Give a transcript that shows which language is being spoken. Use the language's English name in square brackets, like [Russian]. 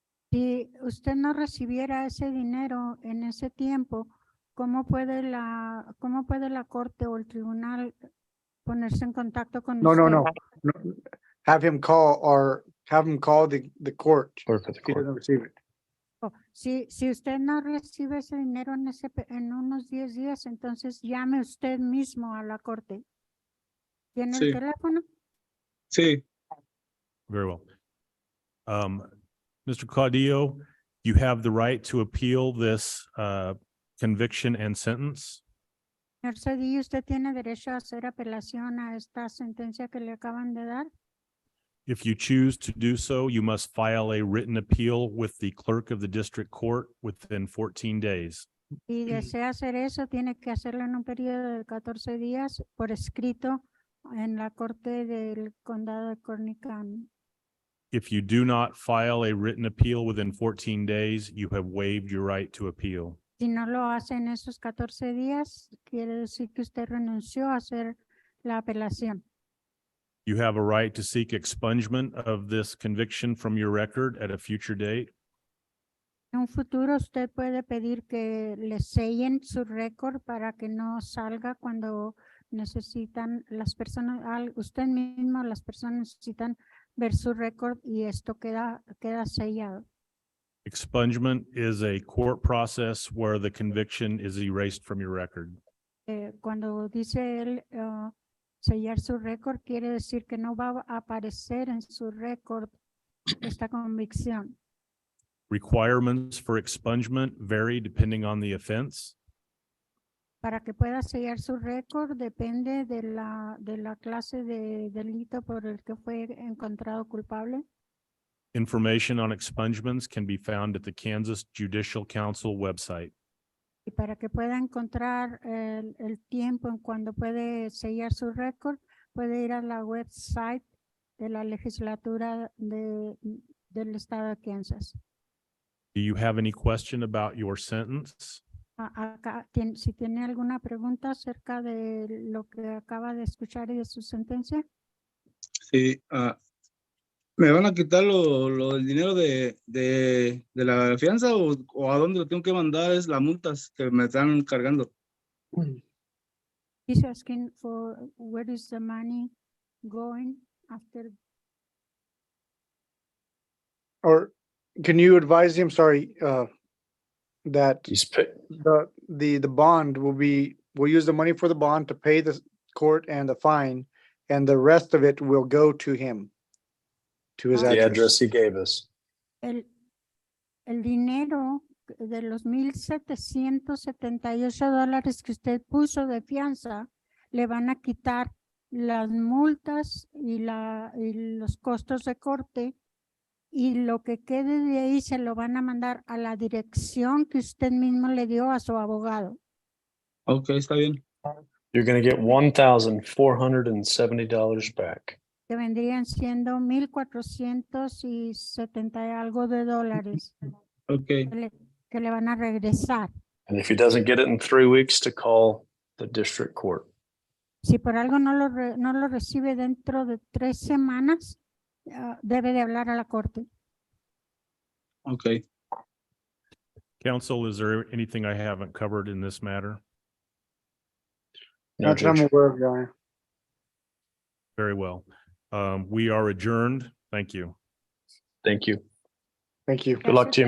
[Spanish] Si usted no recibiera ese dinero en ese tiempo, cómo puede la corte o el tribunal ponerse en contacto con No, usted? [English] no. Have him call the court Clerk of the if he court. doesn't receive it. [Spanish] Si usted no recibe ese dinero en unos 10 días, entonces llame usted mismo a la corte. ¿Tiene Sí. el teléfono? Sí, [English] Very well. Mr. Caudillo, you have the right to appeal this conviction and sentence. [Spanish] Señor Cedillo, ¿usted tiene derecho a hacer apelación a esta sentencia que le acaban de dar? [English] If you choose to do so, you must file a written appeal with the clerk of the district court within 14 days. [Spanish] Si desea hacer eso, tiene que hacerlo en un periodo de 14 días por escrito en la corte del condado de Kearny. [English] If you do not file a written appeal within 14 days, you have waived your right to appeal. [Spanish] Si no lo hace en esos 14 días, quiere decir que usted renunció a hacer la apelación. [English] You have a right to seek expungement of this conviction from your record at a future date. [Spanish] En un futuro usted puede pedir que le sellen su récord para que no salga cuando necesitan las personas, usted mismo, las personas necesitan ver su récord y esto queda sellado. [English] Expungement is a court process where the conviction is erased from your record. [Spanish] Cuando dice él sellar su récord, quiere decir que no va a aparecer en su récord esta convicción. [English] Requirements for expungement vary depending on the offense. [Spanish] Para que pueda sellar su récord depende de la clase de delito por el que fue encontrado culpable. [English] Information on expungements can be found at the Kansas Judicial Council website. [Spanish] Y para que pueda encontrar el tiempo en cuando puede sellar su récord, puede ir a la website de la legislatura del estado de Kansas. [English] Do you have any question about your sentence? [Spanish] Acá, si tiene alguna pregunta acerca de lo que acaba de escuchar y de su sentencia. Sí, ¿me van a quitar lo del dinero de la fianza o a dónde lo tengo que mandar? Es las multas que me están cargando. [English] He's asking for where is the money going after. Or can you advise him, sorry, that He's pay, the bond we'll use the money for the bond to pay the court and the fine, and the rest of it will go to him, to his Ah. the address. address he gave us. [Spanish] El dinero de los $1,778 que usted puso de fianza, le van a quitar las multas y los costos de corte, y lo que quede de ahí se lo van a mandar a la dirección que usted mismo le dio a su abogado. Ok, está bien. [English] You're going to get $1,470 back. [Spanish] Que vendrían siendo 1,470 y algo de dólares Ok, que le van a regresar. [English] And if he doesn't get it in 3 weeks, to call the district court. [Spanish] Si por algo no lo recibe dentro de 3 semanas, debe de hablar a la corte. ok. [English] Counsel, is there anything I haven't covered in this matter? No, Not that I'm Judge. aware of, Your Honor. Very well. We are adjourned. Thank you. Thank you. Thank you. Good luck to you,